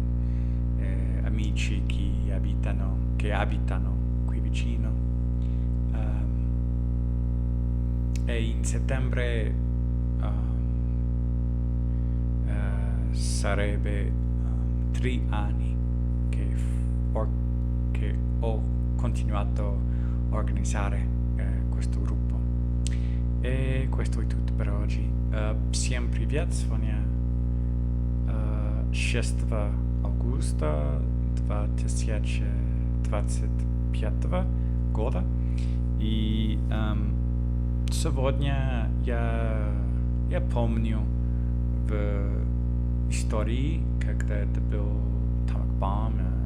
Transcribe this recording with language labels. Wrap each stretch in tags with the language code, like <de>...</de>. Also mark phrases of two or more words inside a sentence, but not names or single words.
<it>amici che abitano qui vicino e in settembre sarebbe 3 anni che ho continuato a organizzare questo gruppo e questo è tutto per oggi.</it> <ru>Всем привет, сегодня 6 августа 2025 года и сегодня я помню в истории, когда это был Тамакбам</ru>